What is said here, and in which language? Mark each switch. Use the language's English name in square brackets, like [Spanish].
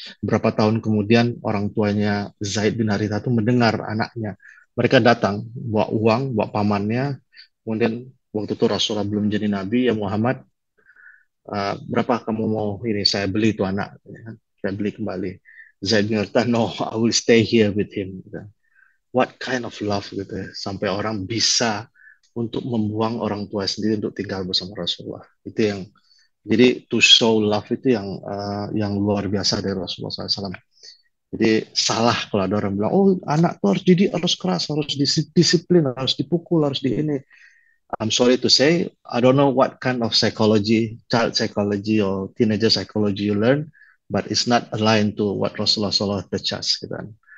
[Indonesian] Berapa tahun kemudian orang tuanya Zaid bin Harithah itu mendengar anaknya, mereka datang bawa uang, bawa pamannya, kemudian waktu itu Rasulullah belum jadi nabi, ya Muhammad, berapa kamu mau ini, saya beli itu anak, saya beli kembali. [English] Zaid bin Harithah, no, I will stay here with him. What kind of love [Indonesian] gitu ya, sampai orang bisa untuk membuang orang tua sendiri untuk tinggal bersama Rasulullah. Itu yang, jadi [English] to show love [Indonesian] itu yang luar biasa dari Rasulullah SAW. Jadi salah kalau ada orang bilang, oh anak tuh harus didik, harus keras, harus disiplin, harus dipukul, harus di ini. [English] I'm sorry to say, I don't know what kind of psychology, child psychology or teenager psychology you learn, but it's not aligned to what Rasulullah SAW teach us [Indonesian] gitu kan.